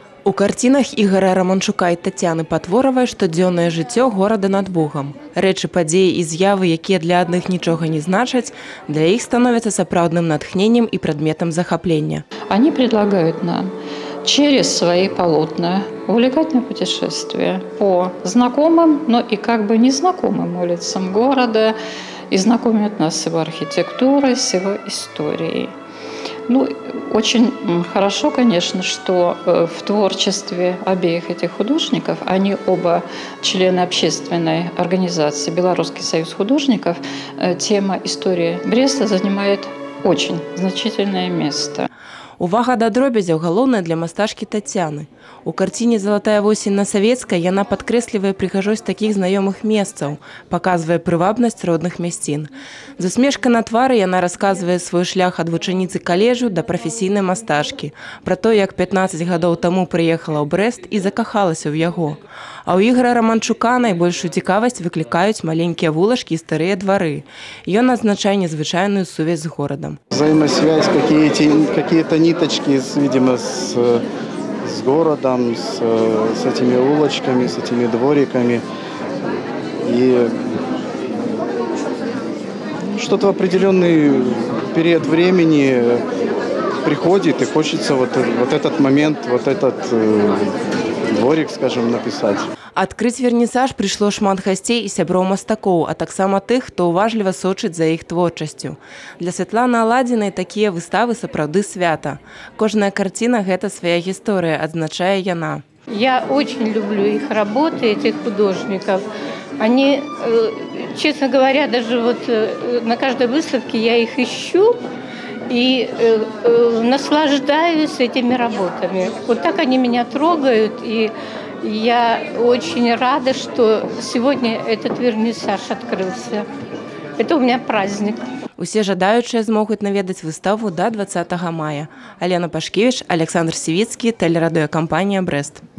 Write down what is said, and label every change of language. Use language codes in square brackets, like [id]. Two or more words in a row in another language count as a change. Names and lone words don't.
[be] У карцінах Ігора Раманчука і Тацяны Патворавай штодзённае жыццё горада над Бугам. Рэчы, падзеі і з'явы, якія для адных нічога не значаць, для іх становяцца сапраўдным натхненнем і прадметам захаплення. [ru] Они предлагают нам через свои полотна увлекательное путешествие по знакомым, но и как бы незнакомым улицам города, и знакомят нас с его архитектурой, с его историей. Очень хорошо, конечно, что в творчестве обеих этих художников, они оба члены общественной организации «Белорусский союз художников», тема истории Бреста занимает очень значительное место. [be] Увага да дробязяў галоўная для мастачкі Тацяны. У карціне «Залатая восень на Савецкай» яна падкрэслівае прыгажосць такіх знаёмых месцаў, паказвае прывабнасць родных мясцін. З усмешкай на твары яна расказвае свой шлях ад вучаніцы каледжу да прафесійнай мастачкі, пра то, як 15 гадоў таму прыехала ў Брэст і закахалася ў яго. А ў Ігора Раманчука найбольшую цікавасць выклікаюць маленькія вулачкі і старыя двары. Ён адзначае незвычайную сувязь з горадам. [ru] Взаимосвязь, какие-то ниточки, видимо, с городом, с этими улочками, с этими двориками. И что-то в определенный период времени приходит, и хочется вот этот момент, вот этот дворик, скажем, написать. [be] Адкрыць вернісаж прыйшло шмат гасцей і сяброў мастакоў, а таксама тых, хто ўважліва сочыць за іх творчасцю. Для Святланы Аладзінай такія выставы сапраўды свята. Кожная карціна – гэта свая гісторыя, адзначае яна. [ru] Я очень люблю их работы, этих художников. Они, честно говоря, даже вот на каждой выставке я их ищу и наслаждаюсь этими работами. Вот так они меня трогают, и я очень рада, что сегодня этот вернисаж открылся. Это у меня праздник. [be] Усе жадаючыя змогуць наведаць выставу да 20 мая. Алена Пашкевіч, Александр Сівіцкі, тэлерадыёкампанія «Брэст».